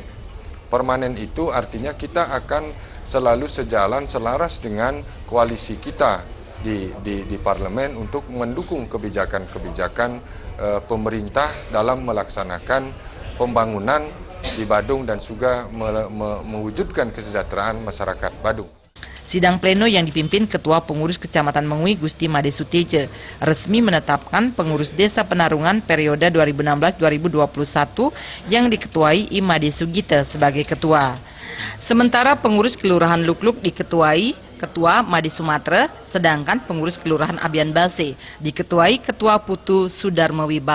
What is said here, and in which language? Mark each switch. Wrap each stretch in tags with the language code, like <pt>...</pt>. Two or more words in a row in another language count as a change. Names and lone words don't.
<id>Permanen itu artinya kita akan selalu sejalan selaras dengan koalisi kita di parlemen untuk mendukung kebijakan-kebijakan pemerintah dalam melaksanakan pembangunan di Badung dan juga mewujudkan kesejahteraan masyarakat Badung. Sidang pleno yang dipimpin Ketua Pengurus Kecamatan Mengui Gusti Made Suteje resmi menetapkan pengurus Desa Penarungan periode 2016-2021 yang diketuai Imade Sugite sebagai ketua. Sementara pengurus Kelurahan Lukluk diketuai Ketua Made Sumatra, sedangkan pengurus Kelurahan Abian Base diketuai Ketua Putu Sudarmo Wibawa.</id>